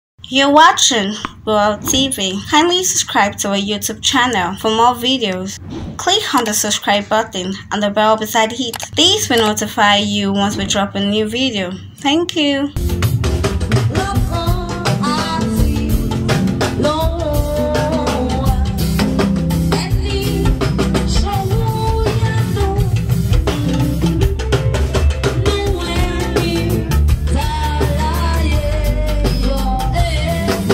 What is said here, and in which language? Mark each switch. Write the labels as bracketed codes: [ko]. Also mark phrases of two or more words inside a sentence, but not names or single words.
[en] You're watching Royal T V. Kindly subscribe to our YouTube channel for more videos. Click on the subscribe button and the bell beside it. This will notify you once we drop a new video. Thank you. [yo] Lọ́kàn àti lọ́wọ́ wa. Ẹni ṣòwò yanu. Nú ẹni tá láyé yọ, eh.